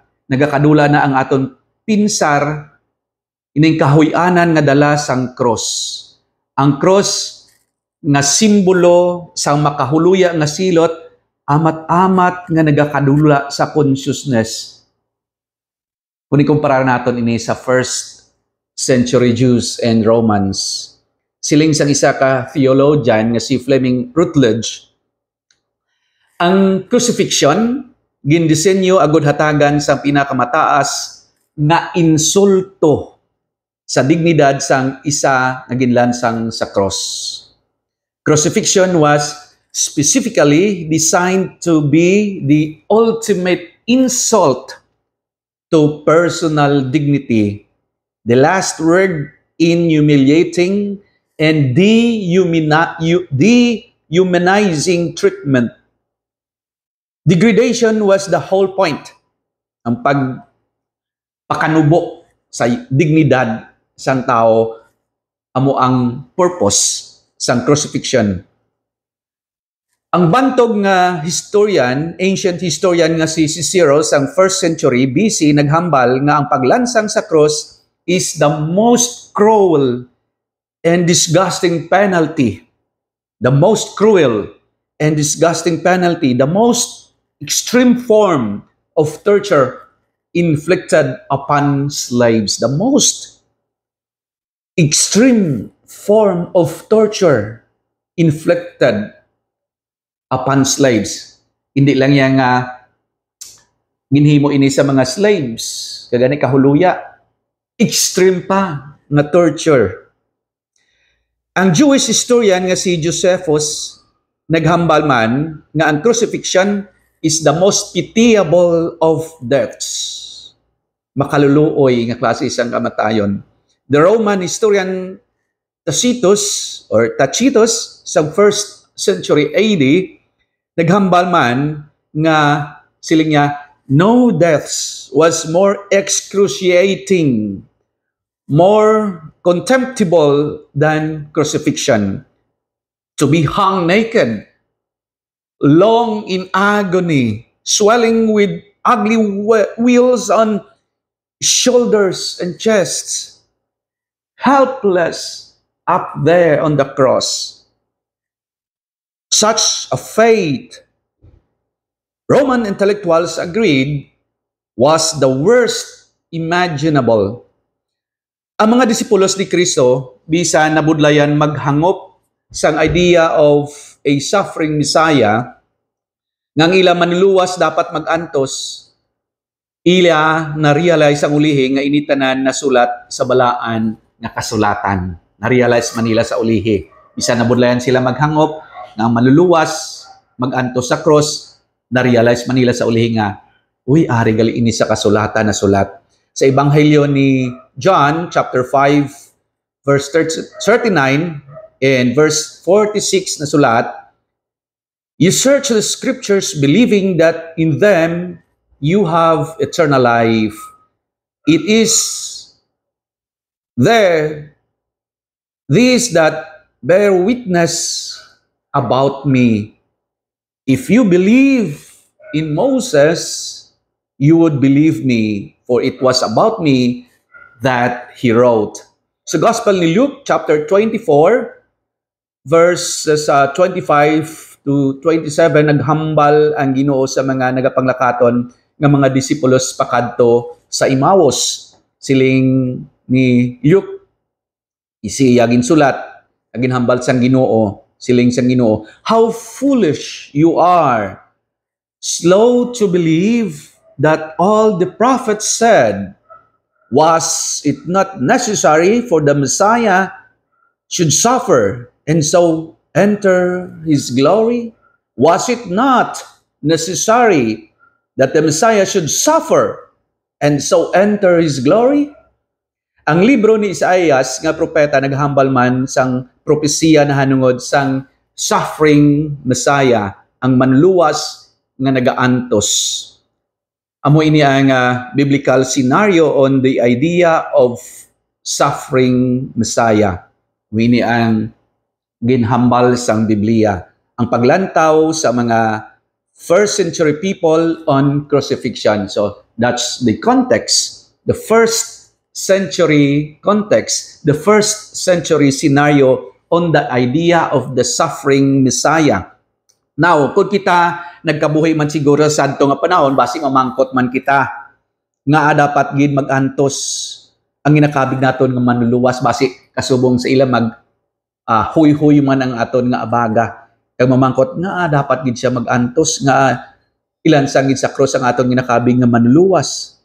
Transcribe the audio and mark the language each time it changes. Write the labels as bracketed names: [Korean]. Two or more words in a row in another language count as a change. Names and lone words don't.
[Hiligaynon] Nagakadula na ang aton pinsar ining kahuy-anan nga dala sang cross. Ang cross nga simbolo sang makahuluya nga silot amat-amat nga nagakadula sa consciousness. Kung ikumpara naton ini sa [English] 1st century Jews and Romans. [Hiligaynon] Siling sang isa ka theologian nga si Fleming Rutledge. Ang crucifixion gindisenyo agud hatagan sa pinakamataas nga insulto sa dignidad sang isa nga ginlansang sa cross. [English] Crucifixion was specifically designed to be the ultimate insult to personal dignity, the last word in humiliating and dehumanizing treatment. Degradation was the whole point. [Hiligaynon] Ang pagpakanubo sa dignidad sang tao amo ang purpose sang crucifixion. Ang bantog nga historian, [English] ancient historian [Hiligaynon] nga si Cicero sang 1st century BC naghambal nga ang paglansang sa cross [English] is the most cruel and disgusting penalty. The most cruel and disgusting penalty, the most extreme form of torture inflicted upon slaves. The most extreme form of torture inflicted upon slaves. [Hiligaynon] Hindi lang yan nga ginhimo ini sa mga slaves, kagani kahuluya, extreme pa na torture. Ang Jewish historian nga si Josephus naghambal man nga ang crucifixion [English] is the most pitiable of deaths. [Hiligaynon] Makaluluoy nga klase isang kamatayon. [English] The Roman historian Tacitus [Hiligaynon] sa 1st century AD naghambal man nga siling niya, [English] no deaths was more excruciating, more contemptible than crucifixion. To be hung naked, long in agony, swelling with ugly wheals on shoulders and chests, helpless up there on the cross. Such a fate, Roman intellectuals agreed, was the worst imaginable. [Hiligaynon] Ang mga disipulos ni Kristo, bisan nabudlayan maghangop sang [English] idea of a suffering Messiah, [Hiligaynon] ngang ila manluwas dapat magantos, ila na-realize ang ulihi nga initanan na sulat sa balaan nga kasulatan. Na-realize manila sa ulihi. Bisan nabudlayan sila maghangop, nga manluluwas, magantos sa cross, na-realize manila sa ulihi nga, uy, ari gali ini sa kasulatan na sulat. Sa Ebanghelyo ni John, [English] chapter 5, verse 39, and verse 46 [Hiligaynon] na sulat, [English] you search the scriptures believing that in them you have eternal life. It is there, these that bear witness about me. If you believe in Moses, you would believe me, for it was about me that he wrote. [Hiligaynon] Sa Gospel ni Luke, [English] chapter 24, verses 25 to 27, [Hiligaynon] naghambal ang Ginoo sa mga nagapanglakaton ng mga disipulos pakadto sa Emmaus. Siling ni Luke, isiya ginsulat, ginhambal sang Ginoo, siling sang Ginoo, [English] how foolish you are, slow to believe that all the prophets said. Was it not necessary for the Messiah should suffer and so enter his glory? Was it not necessary that the Messiah should suffer and so enter his glory? [Hiligaynon] Ang libro ni Isaias nga propeta naghambal man sang propesiya na hanungod sang [English] suffering Messiah, [Hiligaynon] ang manluwas nga nagaantos. Amo ini ang [English] biblical scenario on the idea of suffering Messiah. [Hiligaynon] Ini ang ginhambal sang Biblia. Ang paglantaw sa mga [English] first century people on crucifixion. So that's the context, the first century context, the first century scenario on the idea of the suffering Messiah. Now, [Hiligaynon] kung kita nagkabuhay man siguro sa adto nga panahon, basi mamangkot man kita nga dapat gid magantos ang ginakabig naton nga manluluwas, basi kasubong sa ila mag huy-huy man ang aton nga abaga. Kag mamangkot nga dapat gid siya magantos nga ilan sang gid sa cross ang aton ginakabig nga manluluwas.